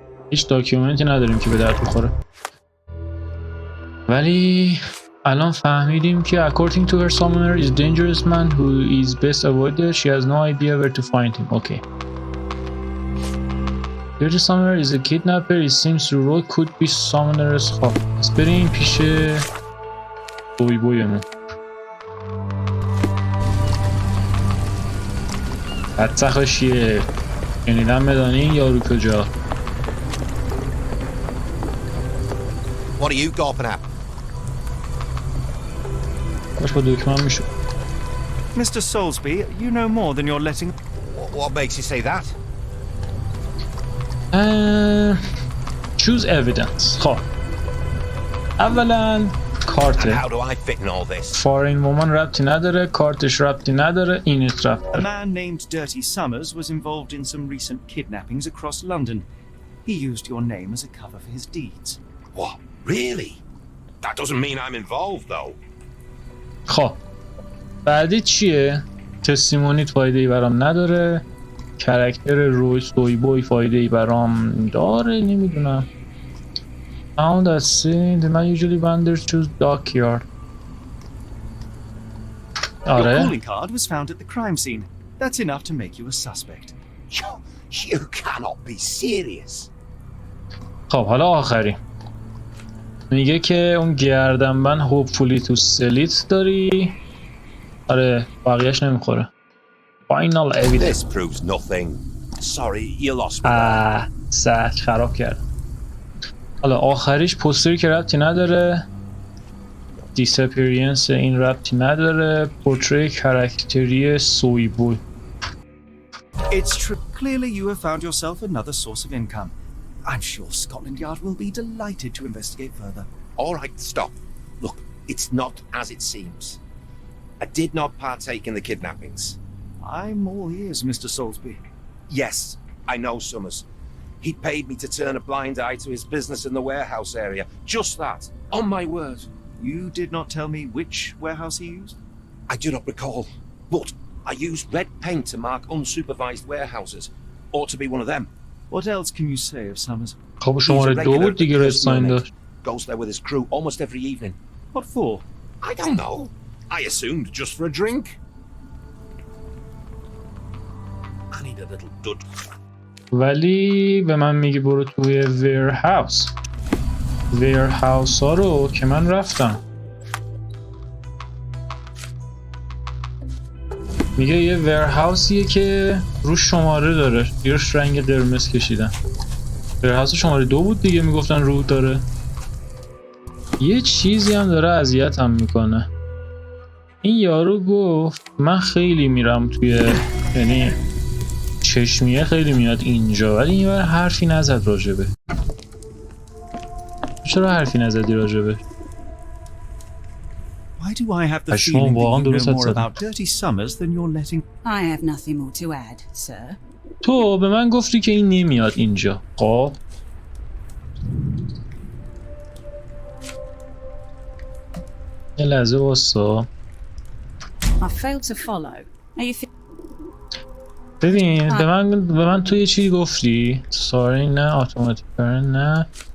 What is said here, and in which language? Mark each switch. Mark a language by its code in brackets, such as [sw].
[fa] هیچ داکیومنتی نداریم که به درد بخوره ولی الان فهمیدیم که [en] according to her summoner is dangerous man who is best avoided she has no idea where to find him okay Dirty summoner is a kidnapper it seems the role could be summoner's [fa] خب پس بریم پیش بوی بویمون حتی خشیه شنیدم بدانین یارو کجا [en] What are you gawping at? [fa] باش با دکمه میشو [en] Mr. Soulsby, you know more than you're letting... What makes you say that? choose evidence [fa] خب اولا کارت [en] How do I fit in all this? [fa] فارین وومن ربطی نداره کارتش ربطی نداره اینت ربط [en] A [fa] داره [en] man named Dirty Summers was involved in some recent kidnappings across London. He used your name as a cover for his deeds. What? Really? That doesn't mean I'm involved, though. [fa] خب بعدی چیه؟ تستیمونیت فایده ای برام نداره کرکتر روی سوی بوی فایده ای برام داره نمیدونم [en] Found at sea, the man usually wanders to dockyard [fa] آره. [en] calling card was found at the crime scene. That's enough to make you a suspect. You cannot be serious. [fa] خب حالا آخری میگه که اون گردنبند [en] hopefully to sell it [fa] داری. آره بقیهش نمیخوره. [en] Final evidence. This proves nothing. Sorry, you lost me. [fa] سخت خراب کرد. حالا آخریش پوستری که ربطی نداره. disappearance این ربطی نداره. پورتری کاراکتری سویبوی. [en] It's true. Clearly you have found yourself another source of income. I'm sure Scotland Yard will be delighted to investigate further. All right, stop. Look, it's not as it seems. I did not partake in the kidnappings. I'm all ears, Mr. Soulsby. Yes, I know Summers. He paid me to turn a blind eye to his business in the warehouse area. Just that. On my word. You did not tell me which warehouse he used? I do not recall. But I used red paint to mark unsupervised warehouses. Ought to be one of them. What else can you say of Summers? [fa] خب شماره 2 بود دیگه رد ساین داشت. [en] Goes there with his crew almost every evening. What for? I don't know. I assumed just for a drink. I need a little dud. [fa] ولی به من میگی برو توی warehouse. warehouse ها رو که من رفتم. میگه یه warehouse که روش شماره داره. روش رنگ قرمز کشیدن. warehouse شماره 2 بود دیگه میگفتن رو داره. یه چیزی هم داره اذیتم میکنه. این یارو گفت من خیلی میرم توی یعنی چشمیه خیلی میاد اینجا ولی این بار حرفی نزد راجبه. چرا حرفی نزدی راجبه؟ [en] Why do I have the feeling that you know more about dirty Summers than you're letting? I have nothing more to add, sir. [fa] تو به من گفتی که این نمیاد اینجا. خب یه لحظه واسا. [en] I failed to follow. Are you [fa] ببین به من تو یه چیزی گفتی. ساری نه اتوماتیک نه.